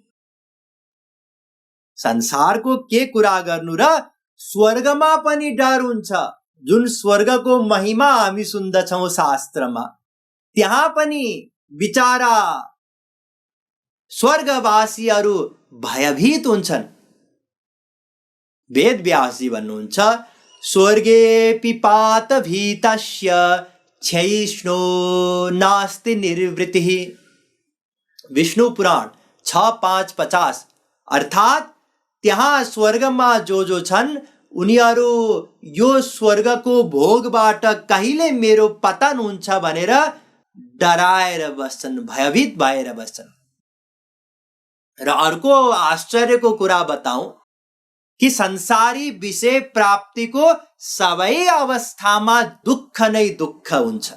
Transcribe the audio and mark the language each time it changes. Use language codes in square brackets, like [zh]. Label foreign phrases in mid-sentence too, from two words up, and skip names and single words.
[ne] संसारको के कुरा गर्नु र स्वर्गमा पनि डर हुन्छ। जुन स्वर्गको महिमा हामी सुन्दछौं शास्त्रमा, त्यहाँ पनि बिचारा स्वर्गवासीहरू भयभीत हुन्छन्। [sa] वेद व्यासजी भन्नुहुन्छ स्वर्गे पात भीतस्य क्षयिष्णो नास्ति निर्वृतिः। [ne] विष्णु पुराण 6:5-50। अर्थात् त्यहाँ स्वर्गमा जो छन् उनीहरू यो स्वर्गको भोगबाट कहिले मेरो पतन हुन्छ भनेर डराएर बस्छन्, भयभीत भएर बस्छन्। र अर्को आश्चर्यको कुरा बताऊं कि संसारी विषय प्राप्तिको सबै अवस्थामा दुःख नै दुःख हुन्छ।